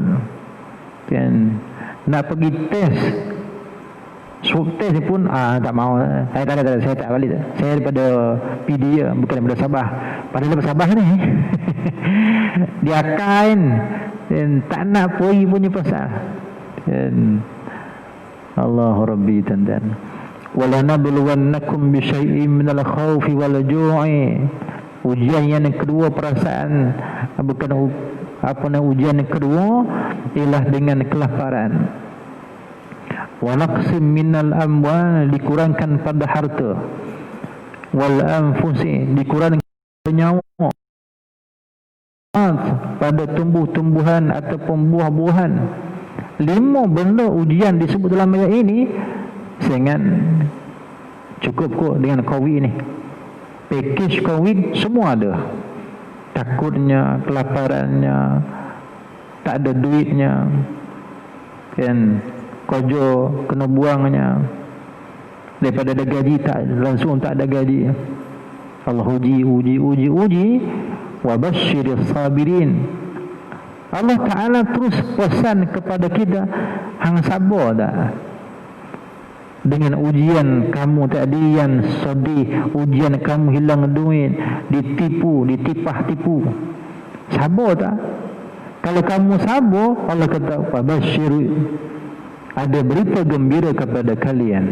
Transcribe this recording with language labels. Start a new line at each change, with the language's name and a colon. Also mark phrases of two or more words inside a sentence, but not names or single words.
Malay: Kan nak pergi test,
English: swab test
Malay: ni pun tak mau. Tak ada, saya tak balik. Saya daripada PD ya, bukan daripada Sabah. Padahal daripada Sabah ni dia akan dan tak nak pergi punya pasal. Dan Allahu Rabbi tandan.
Arabic: Wala nabluwannakum bi syai'in minal khaufi wal ju'i.
Malay: Ujian yang kedua perasaan, bukan apa nama ujian yang kedua ialah dengan kelaparan.
Arabic: Wa naqsim minal amwal,
Malay: dikurangkan pada harta.
Arabic: Wal anfusi,
Malay: dikurangkan nyawa. Pada tumbuh-tumbuhan ataupun buah-buahan. 5 benda ujian disebut dalam ayat ini. Saya cukup kok dengan COVID ni. Package COVID semua ada. Takutnya, kelaparannya, tak ada duitnya, kan, kerja kena buangnya, daripada ada gaji tak langsung tak ada gaji. Allah uji.
Arabic: Wa basyiris sabirin.
Malay: Allah Ta'ala terus pesan kepada kita, hang sabar tak dengan ujian kamu tadi yang sedih, ujian kamu hilang duit, ditipah-tipu. Sabar tak? Kalau kamu sabar, Allah kata fabasyir, ada berita gembira kepada kalian.